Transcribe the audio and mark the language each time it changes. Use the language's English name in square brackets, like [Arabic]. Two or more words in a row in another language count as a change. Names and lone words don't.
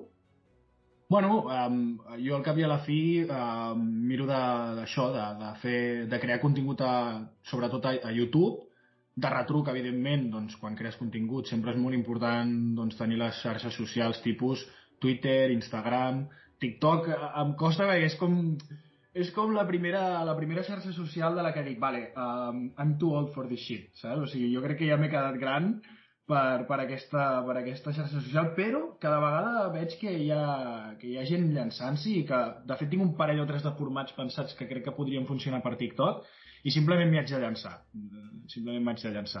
[Catalan] Bueno, jo al cap i a la fi miro d'això, de crear contingut sobretot a YouTube, de retruc, evidentment, doncs, quan crees contingut sempre és molt important doncs, tenir les xarxes socials tipus Twitter, Instagram, TikTok. Em costa perquè és com la primera xarxa social de la que dic, vale, [English] I'm too old for this shit, [Catalan] saps? O sigui, jo crec que ja m'he quedat gran per aquesta xarxa social, però cada vegada veig que hi ha gent llançant-s'hi i que, de fet, tinc un parell o tres de formats pensats que crec que podrien funcionar per TikTok i simplement m'hi haig de llançar.